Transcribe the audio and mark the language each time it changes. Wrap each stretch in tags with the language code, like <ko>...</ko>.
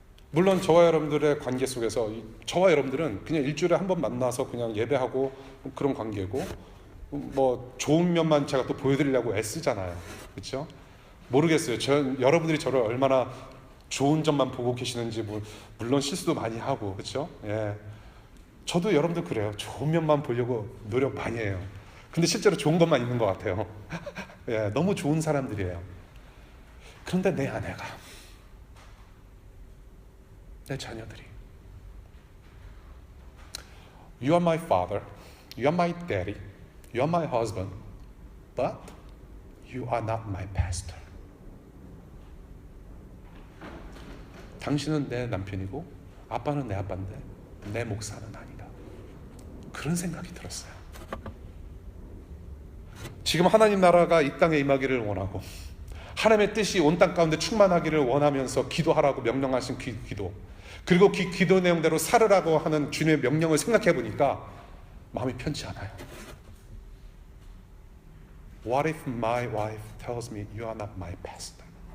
<ko>물론 저와 여러분들의 관계 속에서 저와 여러분들은 그냥 일주일에 한 번 만나서 그냥 예배하고 그런 관계고, 뭐 좋은 면만 제가 또 보여드리려고 애쓰잖아요. 그렇죠? 모르겠어요. 여러분들이 저를 얼마나 좋은 점만 보고 계시는지. 물론 실수도 많이 하고, 그렇죠? 예. 저도 여러분들 그래요. 좋은 면만 보려고 노력 많이 해요. 근데 실제로 좋은 것만 있는 것 같아요. 예, 너무 좋은 사람들이에요. 그런데 내 아내가, 내 자녀들이,</ko> <en>You are my father, You are my daddy, You are my husband, but You are not my pastor.</en> <ko>당신은 내 남편이고 아빠는 내 아빠인데 내 목사는 아니다. 그런 생각이 들었어요. 지금 하나님 나라가 이 땅에 임하기를 원하고 하나님의 뜻이 온 땅 가운데 충만하기를 원하면서 기도하라고 명령하신 기도, 그리고 기도 내용대로 살으라고 하는 주님의 명령을 생각해 보니까 마음이 편치 않아요.</ko> <en>What if my wife tells me you are not my pastor?</en>